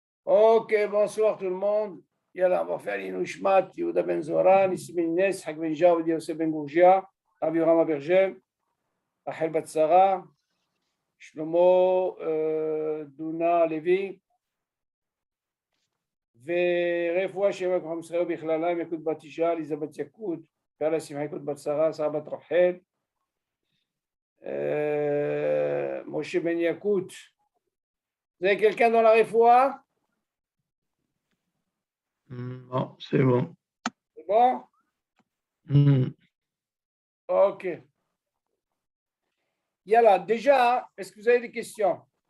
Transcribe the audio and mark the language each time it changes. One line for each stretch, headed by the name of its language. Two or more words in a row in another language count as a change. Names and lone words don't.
French: Ok, bonsoir tout le monde. Yalla, on va faire l'Inouchmat, Yehuda Ben Zoran, Nissi Ben Inès, Hak Ben Jaoud, Yosef Ben Gourgia, Rabbi Rama Berger,
Hebrew: Rachel Batsara, Shlomo Duna Levi, ורפואה שלמה כוחם ישראל בכללם, יקוד בת אישה, אליזבת יקוד, פרלה שמחה יקוד בת שרה, שרה בת רחל, משה בן יקוד.
French: Vous avez quelqu'un dans la réfoua? Non, c'est bon. C'est bon? Ok. Yalla, déjà, est-ce que vous avez des questions?